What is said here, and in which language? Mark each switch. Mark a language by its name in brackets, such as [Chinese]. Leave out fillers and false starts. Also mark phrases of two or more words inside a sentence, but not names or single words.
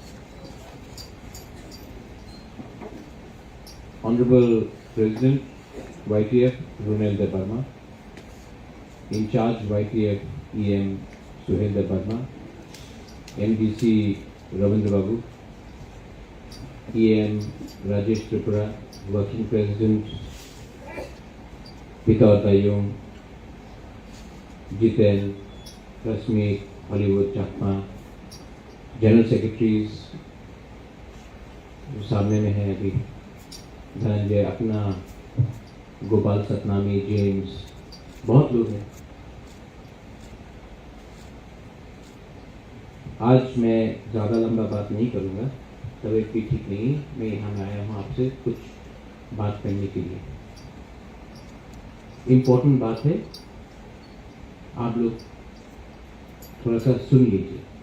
[English] Honorable President, YTF Runel Debarma, in charge YTF EM Suhel Debarma, MDC Ravindra Babu, EM Rajesh Tripura, Working President Peter Tayong, Jiten, Rasmeet, Hollywood Chakma, general secretaries [Hindi] सामने में है अभी धनंजय अपना गोपाल सतनामी जेम्स बहुत लोग हैं आज मैं ज़्यादा लंबा बात नहीं करूँगा तबीयत भी ठीक नहीं मैं यहाँ आया हूँ आपसे कुछ बात करने के लिए इम्पोर्टेंट बात है आप लोग थोड़ा सा सुन लीजिए